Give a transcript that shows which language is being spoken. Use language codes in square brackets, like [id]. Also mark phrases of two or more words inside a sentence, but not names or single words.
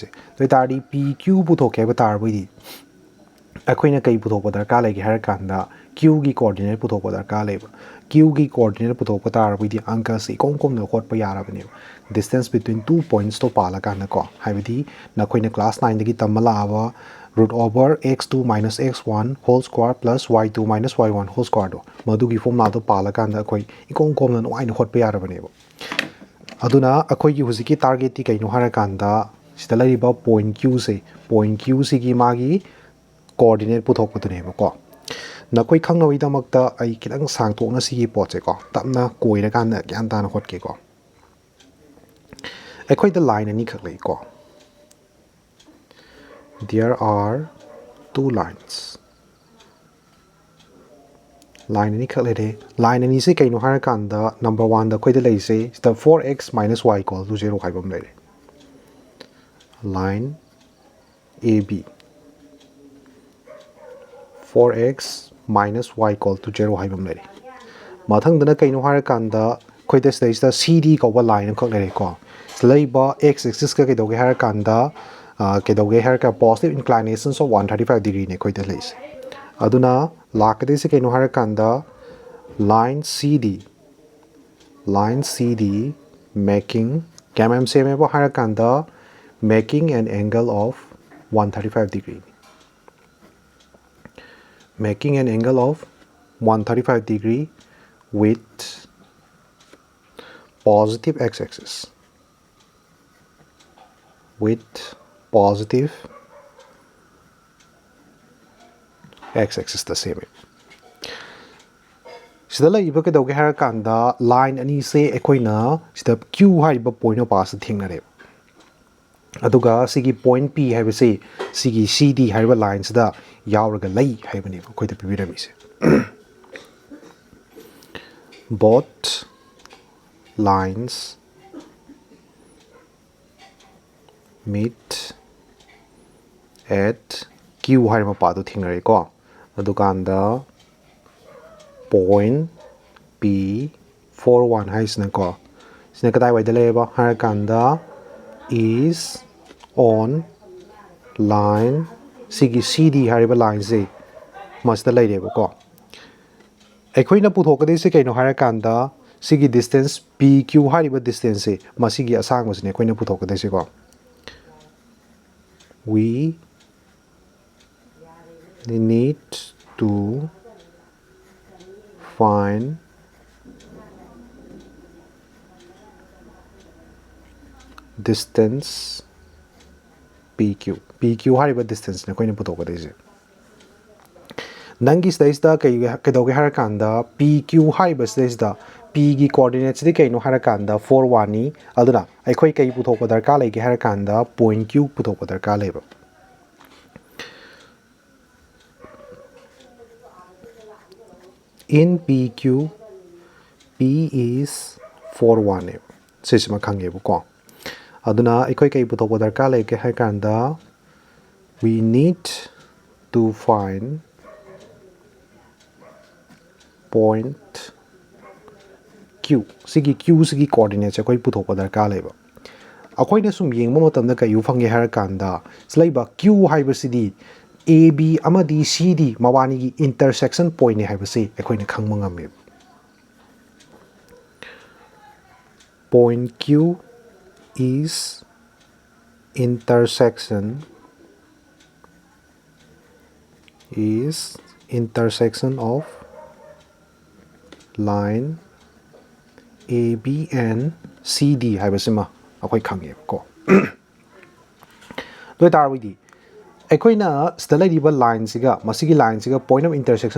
[mni] ꯑꯗꯨ ꯑꯣꯏꯇꯥꯔꯗꯤ PQ ꯄꯨꯊꯣꯛꯀꯦ ꯍꯥꯏꯕ ꯇꯥꯔꯕꯗꯤ ꯑꯩꯈꯣꯏꯅ ꯀꯩ ꯄꯨꯊꯣꯛꯄ ꯗꯔꯀꯥꯔ ꯂꯩꯒꯦ ꯍꯥꯏꯔꯀꯥꯟꯗ Qꯒꯤ ꯀꯣꯑꯣꯔꯗꯤꯅꯦꯠ ꯄꯨꯊꯣꯛꯄ ꯗꯔꯀꯥꯔ ꯂꯩꯕ Qꯒꯤ ꯀꯣꯑꯣꯔꯗꯤꯅꯦꯠ ꯄꯨꯊꯣꯛꯄ ꯇꯥꯔꯕꯗꯤ ꯑꯪꯀꯁꯤ ꯏꯀꯣꯝ ꯀꯣꯝꯅ ꯍꯣꯠꯄ ꯌꯥꯔꯕꯅꯦꯕ [en] distance between 2 points ꯇꯣ [mni] ꯄꯥꯜꯂꯀꯥꯟꯗꯀꯣ ꯍꯥꯏꯕꯗꯤ ꯅꯈꯣꯏꯅ ꯀ꯭ꯂꯥꯁ 9ꯗꯒꯤ ꯇꯝꯕ ꯂꯥꯛꯑꯕ [en] √x2 - x1 whole square plus y2 - y1 whole square [mni] ꯗꯣ ꯃꯗꯨꯒꯤ ꯐꯣꯔꯃꯨꯂꯥꯗꯣ ꯄꯥꯜꯂꯀꯥꯟꯗ ꯑꯩꯈꯣꯏ ꯏꯀꯣꯝ ꯀꯣꯝꯅ ꯅꯨꯡꯉꯥꯏꯅ ꯍꯣꯠꯄ ꯌꯥꯔꯕꯅꯦꯕ ꯑꯗꯨꯅ ꯑꯩꯈꯣꯏꯒꯤ ꯍꯧꯖꯤꯛꯀꯤ ꯇꯥꯔꯒꯦꯠꯇꯤ ꯀꯩꯅꯣ ꯍꯥꯏꯔꯀꯥꯟꯗ ꯁꯤꯗ ꯂꯩꯔꯤꯕ ꯄꯣꯏꯟꯠ Qꯁꯦ ꯄꯣꯏꯟꯠ Qꯁꯤꯒꯤ ꯃꯥꯒꯤ ꯀꯣꯑꯣꯔꯗꯤꯅꯦꯠ ꯄꯨꯊꯣꯛꯄꯗꯨꯅꯦꯕꯀꯣ ꯅꯈꯣꯏ ꯈꯪꯅꯕꯒꯤꯗꯃꯛꯇ ꯑꯩ ꯈꯤꯇꯪ ꯁꯥꯡꯇꯣꯛꯅ ꯁꯤꯒꯤ ꯄꯣꯠꯁꯦꯀꯣ ꯇꯞꯅ ꯀꯣꯏꯔꯀꯥꯟꯗ ꯒ꯭ꯌꯥꯟ ꯇꯥꯅ ꯍꯣꯠꯀꯦꯀꯣ ꯑꯩꯈꯣꯏꯗ ꯂꯥꯏꯟ ꯑꯅꯤꯈꯛ ꯂꯩꯀꯣ [en] There are two lines [mni] ꯂꯥꯏꯟ ꯑꯅꯤꯈꯛ ꯂꯩꯔꯦ ꯂꯥꯏꯟ ꯑꯅꯤꯁꯦ ꯀꯩꯅꯣ ꯍꯥꯏꯔꯀꯥꯟꯗ ꯅꯝꯕꯔ 1ꯗ ꯑꯩꯈꯣꯏꯗ ꯂꯩꯔꯤꯁꯦ ꯁꯤꯗ 4x - y = 0 ꯍꯥꯏꯕ ꯑꯃ ꯂꯩꯔꯦ ꯂꯥꯏꯟ AB 4x - y = 0 ꯍꯥꯏꯕ ꯑꯃ ꯂꯩꯔꯦ ꯃꯊꯪꯗꯅ ꯀꯩꯅꯣ ꯍꯥꯏꯔꯀꯥꯟꯗ ꯑꯩꯈꯣꯏꯗ ꯁꯤꯗꯩꯁꯤꯗ CD ꯀꯧꯕ ꯂꯥꯏꯟ ꯑꯃꯈꯛ ꯂꯩꯔꯦꯀꯣ ꯁꯤꯗ ꯂꯩꯕ x axisꯀ ꯀꯩꯗꯧꯒꯦ ꯍꯥꯏꯔꯀꯥꯟꯗ ꯀꯩꯗꯧꯒꯦ ꯍꯥꯏꯔꯒ [en] positive inclinations of 135 degree ꯅꯦ [mni] ꯑꯩꯈꯣꯏꯗ ꯂꯩꯁꯦ ꯑꯗꯨꯅ ꯂꯥꯛꯀꯗꯣꯏꯁꯦ ꯀꯩꯅꯣ ꯍꯥꯏꯔꯀꯥꯟꯗ line [en] CD making [mni] ꯀꯌꯥꯝ ꯁꯦꯝꯃꯦꯕ ꯍꯥꯏꯔꯀꯥꯟꯗ [en] making an angle of 135 degree making an angle of 135 degree with positive x-axis with positive x-axis [mni] ꯗ ꯁꯦꯝꯃꯦ ꯁꯤꯗ ꯂꯩꯔꯤꯕ ꯀꯩꯗꯧꯒꯦ ꯍꯥꯏꯔꯀꯥꯟꯗ ꯂꯥꯏꯟ ꯑꯅꯤꯁꯦ ꯑꯩꯈꯣꯏꯅ ꯁꯤꯗ Q ꯍꯥꯏꯔꯤꯕ ꯄꯣꯏꯟꯠ ꯃꯄꯥꯁꯤꯗ ꯊꯦꯡꯅꯔꯦꯕ ꯑꯗꯨꯒ ꯁꯤꯒꯤ ꯄꯣꯏꯟꯠ P ꯍꯥꯏꯕꯁꯤ ꯁꯤꯒꯤ CD ꯍꯥꯏꯔꯤꯕ ꯂꯥꯏꯟꯁꯤꯗ ꯌꯥꯎꯔꯒ ꯂꯩ ꯍꯥꯏꯕꯅꯦꯕ ꯑꯩꯈꯣꯏꯗ ꯄꯤꯕꯤꯔꯝꯃꯤꯁꯦ [en] both lines meet [mni] at Q ꯍꯥꯏꯔꯤꯕ ꯃꯄꯥꯗꯣ ꯊꯦꯡꯅꯔꯦꯀꯣ ꯑꯗꯨꯀꯥꯟꯗ point P41 ꯍꯥꯏꯁꯤꯅꯀꯣ ꯁꯤꯅ ꯀꯗꯥꯏꯋꯥꯏꯗ ꯂꯩꯌꯦꯕ ꯍꯥꯏꯔꯀꯥꯟꯗ [en] is on line [mni] ꯁꯤꯒꯤ CD ꯍꯥꯏꯔꯤꯕ ꯂꯥꯏꯟꯁꯦ ꯃꯁꯤꯗ ꯂꯩꯔꯦꯕꯀꯣ ꯑꯩꯈꯣꯏꯅ ꯄꯨꯊꯣꯛꯀꯗꯣꯏꯁꯦ ꯀꯩꯅꯣ ꯍꯥꯏꯔꯀꯥꯟꯗ ꯁꯤꯒꯤ ꯗꯤꯁꯇꯦꯟꯁ PQ ꯍꯥꯏꯔꯤꯕ ꯗꯤꯁꯇꯦꯟꯁꯁꯦ ꯃꯁꯤꯒꯤ ꯑꯁꯥꯡꯕꯁꯤꯅꯦ ꯑꯩꯈꯣꯏꯅ ꯄꯨꯊꯣꯛꯀꯗꯣꯏꯁꯦꯀꯣ [en] we need to find distance [mni] PQ ꯍꯥꯏꯔꯤꯕ ꯗꯤꯁꯇꯦꯟꯁꯅꯦ ꯑꯩꯈꯣꯏꯅ ꯄꯨꯊꯣꯛꯀꯗꯣꯏꯁꯦ ꯅꯪꯒꯤ ꯁꯤꯗꯩꯁꯤꯗ ꯀꯩꯗꯧꯒꯦ ꯍꯥꯏꯔꯀꯥꯟꯗ PQ ꯍꯥꯏꯔꯤꯕ ꯁꯤꯗꯩꯁꯤꯗ Pꯒꯤ ꯀꯣꯑꯣꯔꯗꯤꯅꯦꯠꯁꯤꯗꯤ ꯀꯩꯅꯣ ꯍꯥꯏꯔꯀꯥꯟꯗ 41ꯅꯤ ꯑꯗꯨꯅ ꯑꯩꯈꯣꯏ ꯀꯩ ꯄꯨꯊꯣꯛꯄ ꯗꯔꯀꯥꯔ ꯂꯩꯒꯦ ꯍꯥꯏꯔꯀꯥꯟꯗ ꯄꯣꯏꯟꯠ Q ꯄꯨꯊꯣꯛꯄ ꯗꯔꯀꯥꯔ ꯂꯩꯕ [en] in PQ P is 41 [mni] ꯅꯦꯕ ꯁꯤꯁꯤꯃ ꯈꯪꯉꯦꯕꯀꯣ ꯑꯗꯨꯅ ꯑꯩꯈꯣꯏ ꯀꯩ ꯄꯨꯊꯣꯛꯄ ꯗꯔꯀꯥꯔ ꯂꯩꯒꯦ ꯍꯥꯏꯔꯀꯥꯟꯗ [en] we need to find [mni] point Q ꯁꯤꯒꯤ Q ꯁꯤꯒꯤ ꯀꯣꯑꯣꯔꯗꯤꯅꯦꯠꯁꯦ ꯑꯩꯈꯣꯏ ꯄꯨꯊꯣꯛꯄ ꯗꯔꯀꯥꯔ ꯂꯩꯕ ꯑꯩꯈꯣꯏꯅ ꯁꯨꯝ ꯌꯦꯡꯕ ꯃꯇꯝꯗ ꯀꯩ ꯎ ꯐꯪꯒꯦ ꯍꯥꯏꯔꯀꯥꯟꯗ ꯂꯩꯕ Q ꯍꯥꯏꯕꯁꯤꯗꯤ AB ꯑꯃꯗꯤ CD ꯃꯕꯥꯅꯤꯒꯤ [en] intersection point ꯅꯦ [mni] ꯍꯥꯏꯕꯁꯤ ꯑꯩꯈꯣꯏꯅ ꯈꯪꯕ ꯉꯝꯃꯦꯕ [en] point Q is intersection of line AB and CD [mni] ꯍꯥꯏꯕꯁꯤꯃ ꯑꯩꯈꯣꯏ ꯈꯪꯉꯦꯕꯀꯣ ꯑꯗꯨ ꯑꯣꯏꯇꯥꯔꯕꯗꯤ ꯑꯩꯈꯣꯏꯅ ꯁꯤꯗ ꯂꯩꯔꯤꯕ ꯂꯥꯏꯟꯁꯤꯒ ꯃꯁꯤꯒꯤ ꯂꯥꯏꯟꯁꯤꯒ [en] point of intersection